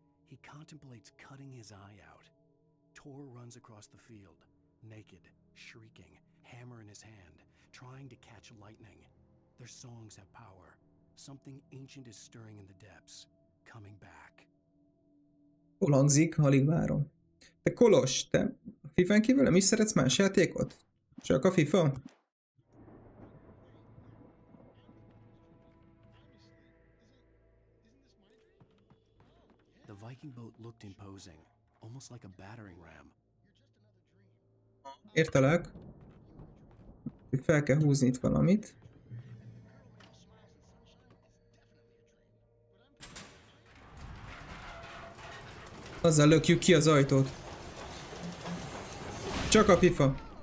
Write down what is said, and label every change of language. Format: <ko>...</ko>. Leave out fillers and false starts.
<en>He contemplates cutting his eye out. Tor runs across the field, naked, shrieking, hammer in his hand, trying to catch lightning. Their songs have power. Something ancient is stirring in the depths, coming back.</en> <hu>Hol hangzik, alig várom. Te Kolos, te a FIFA-n kívül nem is szeretsz más játékot? Csak a FIFA?</hu> <en>The Viking boat looked imposing, almost like a battering ram.</en> <hu>Értelek. Fel kell húzni itt valamit. Azzal lökjük ki az ajtót. Csak a FIFA.</hu>